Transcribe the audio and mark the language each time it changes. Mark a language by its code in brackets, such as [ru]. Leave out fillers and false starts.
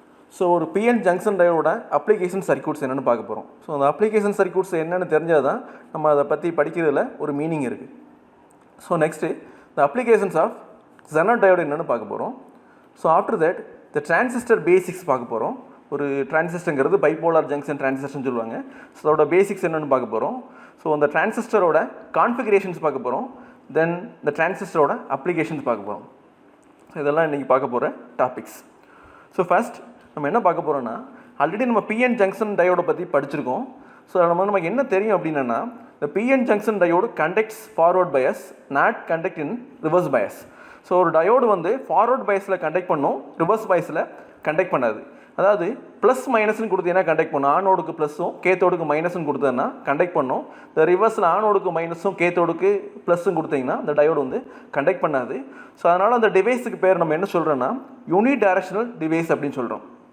[en] So PN junction diode application circuits. So the application circuits is the meaning. So next, the applications of Zener diode. So after that, the transistor basics. [ta] ஒரு transistor bipolar junction transistor சொல்லுவாங்க. So அதோட basics என்னன்னு பார்க்க போறோம். So அந்த transistorோட configurations பார்க்க போறோம். Then the transistorோட applications பார்க்க போறோம். So இதெல்லாம் இன்னைக்கு பார்க்க போற topics. So first நம்ம என்ன பார்க்க போறோம்னா ஆல்ரெடி நம்ம PN junction diode பத்தி படிச்சிருக்கோம். [en] So [ta] நமக்கு என்ன தெரியும் அப்படினா [en] the PN junction diode conducts forward bias, not conduct in reverse bias. [ta] So ஒரு diode வந்து forward biasல conduct பண்ணும், reverse biasல conduct பண்ணாது. அதாவது ப்ளஸ் மைனஸ்னு கொடுத்தீங்கன்னா கண்டக்ட் பண்ணும், ஆனோடுக்கு ப்ளஸ்ஸும் கேத்தோடுக்கு மைனஸும் கொடுத்ததுன்னா கண்டக்ட் பண்ணும். இந்த ரிவர்ஸில் ஆனோடுக்கு மைனஸும் கேத்தோடுக்கு ப்ளஸ்ஸும் கொடுத்தீங்கன்னா இந்த டயோடு வந்து கண்டக்ட் பண்ணாது. ஸோ அதனால் அந்த டிவைஸுக்கு பேர் நம்ம என்ன சொல்கிறோன்னா யூனி டைரக்ஷனல் டிவைஸ் அப்படின்னு சொல்கிறோம்.